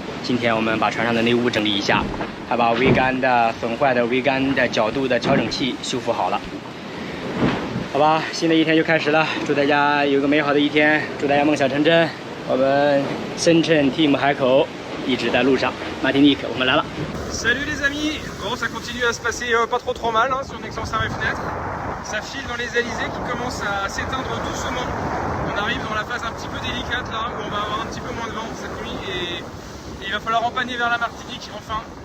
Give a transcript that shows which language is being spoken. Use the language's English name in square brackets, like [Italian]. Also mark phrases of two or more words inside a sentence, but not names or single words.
[Chinese] 今天我们把船上的内务整理一下，还把桅杆的损坏的桅杆的角度的调整器修复好了。好吧，新的一天就开始了，祝大家有个美好的一天，祝大家梦想成真。我们深圳 Team 海口一直在路上，马提尼克，我们来了。 [French] Salut les amis, bon ça continue à se passer pas trop mal hein, sur Nexans et Fenêtre. Ça file dans les alizés qui commencent à s'éteindre doucement. On arrive dans la phase un petit peu délicate là, où on va avoir un petit peu moins de vent cette nuit et il va falloir empanner vers la Martinique enfin.